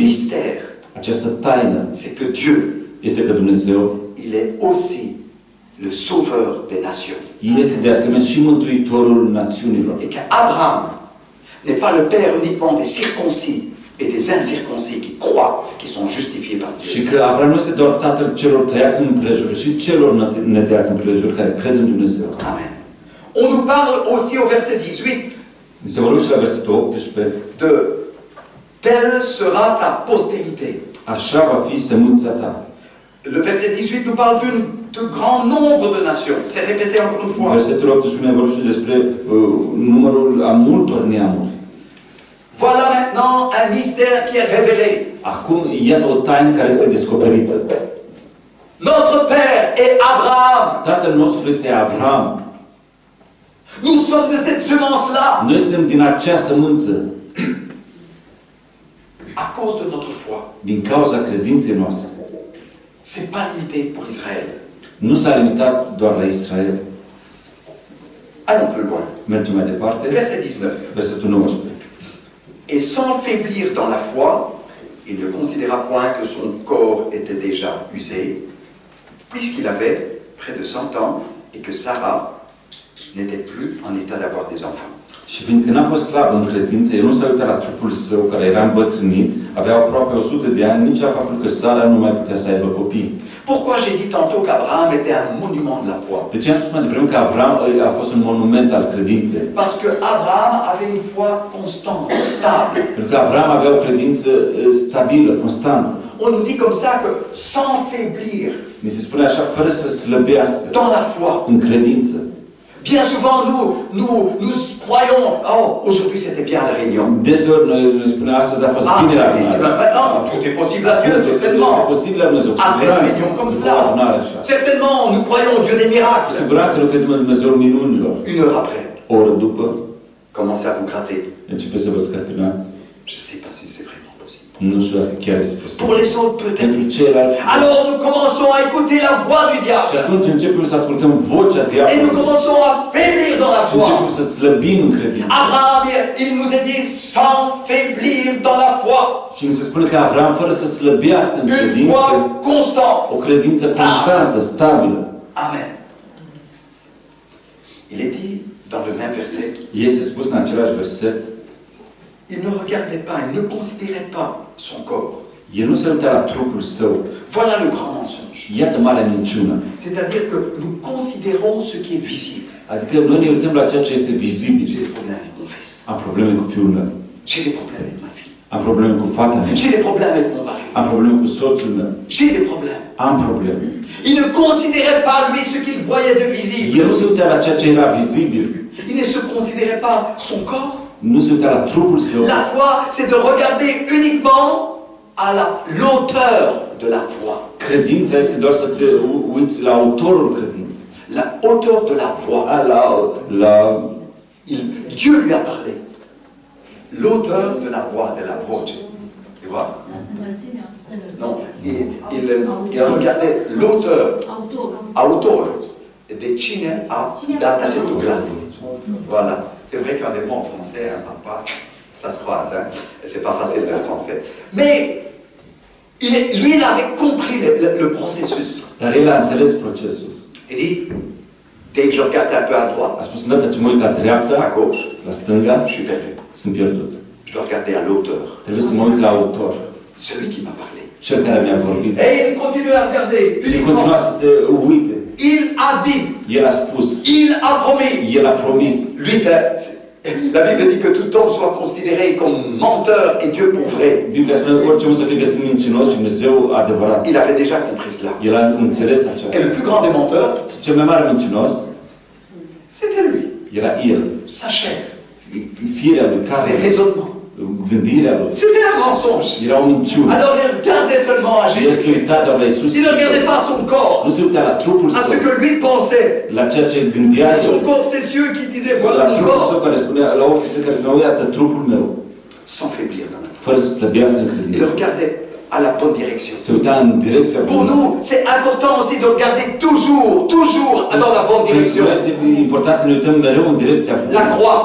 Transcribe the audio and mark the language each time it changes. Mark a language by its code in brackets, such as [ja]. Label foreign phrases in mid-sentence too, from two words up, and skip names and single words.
[fr] mystère. [ro] această taină. [fr] C'est que Dieu, [ro] Este că Dumnezeu [fr] il est aussi le sauveur des nations. [ro] este de asemenea și mântuitorul națiunilor. [fr] Et qu'Abraham n'est pas le père uniquement des circoncis et des incirconcis qui croient qu'ils sont justifiés par [ro] Și [fr] Dieu. [ro] că Avram nu este doar tatăl celor tăiați în împrejur, și celor netăiați în împrejur care cred în Dumnezeu. Amen. [fr] On nous parle aussi au verset 18 [ro] Se vorbește la versetul 18, [fr] de telle sera ta postérité. [ro] așa va fi sămânța ta. [fr] Le verset 18 nous parle de grand nombre de nations. C'est répété encore une fois. [ro] Versetul 18 ne vorbește despre numărul a multor neamuri. [fr] Voilà maintenant un mystère qui est révélé. [ro] Acum, iată o taină care este descoperită. [fr] Notre père est Abraham. [ro] Tatăl nostru este Avram. [fr] Nous sommes de cette semence-là. [ro] Noi suntem din acea sămânță. din cauza credinței noastre. [fr] C'est pas limité pour Israël. [ro] Nu s-a limitat doar la Israel. [fr] Allons plus loin. [ro] Mergem mai departe. [fr] Verset 19. [ro] Versetul 19. [fr] Et sans faiblir dans la foi, il ne considéra point que son corps était déjà usé, puisqu'il avait près de 100 ans et que Sarah n'était plus en état d'avoir des enfants. [ro] Și fiindcă n-a fost slab în credință, el nu s-a uitat la trupul său, care era îmbătrânit, avea aproape 100 de ani, nici la faptul că Sara nu mai putea să aibă copii. [fr] Pourquoi j'ai dit tantôt qu'Abraham était un monument de la foi? [ro] De ce am spus mai devreme că Avram a fost un monument al credinței? [fr] Parce que Abraham avait une foi constante, stable. [ro] Pentru că Avram avea o credință stabilă, constantă. [fr] On nous dit comme ça que sans faiblir [ro] Ni se spune așa, fără să slăbească [fr] dans la foi. [ro] în credință. [fr] Bien souvent, nous croyons, oh, aujourd'hui c'était bien la réunion. [ro] Deseori noi spunem, astăzi a fost Ah, bine [fr] ça la existe maintenant, tout est possible à Dieu, certainement. [ro] Este posibil la Dumnezeu. [fr] Après une réunion comme cela, [ro] Așa. [fr] certainement, nous croyons au Dieu des [ro] Cu [fr] miracles. [ro] siguranță nu credem în Dumnezeul minunilor. [fr] Une heure après, [ro] O oră după, [fr] commencez à vous gratter. [ro] începe să vă scărpinați. [fr] Je ne sais pas si c'est vraiment possible. [ro] Nu știu dacă chiar este posibil. [fr] Pour les autres, [ro] Pentru [fr] peut-être. [ro] ceilalți. [fr] Alors nous commençons à écouter la voix du [ro] Și [fr] diable. [ro] atunci începem să ascultăm vocea [fr] Et nous [ro] diavolului. [fr] commençons à faiblir dans la [ro] Și începem [fr] foi. [ro] să slăbim în credință. [fr] Abraham, il nous a dit sans faiblir dans la foi. [ro] Și mi se spune că Avram, fără să slăbească în [fr] Une [ro] credință, [fr] foi constante. [ro] o credință constantă, stabilă. Amen. [fr] Il est dit dans le même verset, [ro] Este spus în același verset, [fr] il ne regardait pas, il ne considérait pas son corps. [ro] el nu se uita la trupul său. [fr] Voilà le grand mensonge. [ro] Iată marea minciună. [fr] C'est-à-dire que nous considérons ce qui est visible. [ro] Adică noi ne uităm la ceea ce este vizibil. [fr] J'ai des problèmes avec mon fils. [ro] Am probleme cu fiul meu. [fr] J'ai des problèmes avec ma fille. [ro] Am probleme cu fata mea. [fr] J'ai des problèmes avec mon mari. [ro] Am probleme cu soțul meu. [fr] J'ai des problèmes. [ro] Am probleme. [fr] Il ne considérait pas, lui, ce qu'il voyait de visible. [ro] El nu se uita la ceea ce era vizibil. [fr] Il ne se considérait pas son corps. [ro] Nu se uita la trupul său. [fr] La foi, c'est de regarder uniquement à l'auteur de la foi. [ro] Credința este doar să te uiți la autorul credinței. [fr] La hauteur de la voix. Dieu lui a parlé. L'auteur de la voix, de la voce. Tu vois? Non, il regardait l'auteur, [ro] autorul. De cine a dat acest glas. [fr] Voilà. C'est vrai qu'en allemand, en français, un papa, ça se croise, hein? C'est pas facile le français. Mais lui, il avait compris le processus. [ro] Dar el a înțeles procesul. [fr] Il dit, dès que je regarde un peu à droite, [ro] A spus, îndată ce mă uit la dreapta, [fr] à gauche, [ro] la stânga, [fr] je suis perdu. [ro] sunt pierdut. [fr] Je dois regarder à l'auteur, [ro] Trebuie să mă uit la autor. [fr] celui qui m'a parlé. [ro] Cel care mi-a vorbit. [fr] Et il continue à regarder. [ro] Și continua să se uite. [fr] Il a dit, [ro] El a spus. [fr] il a promis. [ro] El a promis. [fr] Lui, la Bible dit que tout homme soit considéré comme menteur et Dieu pour vrai. [ro] Biblia spune orice om să fie găsit mincinos și Dumnezeu adevărat. [fr] Il avait déjà compris cela. [ro] El a înțeles [fr] Et [ro] aceasta. [fr] le plus grand des menteurs, [ro] Și cel mai mare mincinos [fr] c'était lui. [ro] era el. [fr] Sa chair, [ro] Firea lui, [fr] ses [ro] carnea, [fr] raisonnements. [ro] gândirea lui. [fr] C'était un mensonge. [ro] Era o minciună. [fr] Alors il regardait seulement à [ro] El se Jésus-Christ. uita doar la Iisus. [fr] Il ne regardait pas son corps, [ro] Nu se uita la trupul [fr] à ce [ro] său, [fr] que lui pensait. [ro] la ceea ce gândea [fr] À son [ro] el. [fr] corps, ses yeux qui disaient voilà [ro] La [fr] mon [ro] trupul său [fr] corps, [ro] care spunea, la ochii săi care spuneau, iată trupul meu, [fr] sans faiblir dans la foi. [ro] fără să slăbească în [fr] Il [ro] credință. [fr] regardait à la bonne direction. [ro] Se uita în direcția [fr] Pour [ro] bună. [fr] nous, c'est important aussi de regarder toujours dans la bonne [ro] Pentru [fr] direction. [ro] noi este important să ne uităm mereu în direcția bună. [fr] La croix,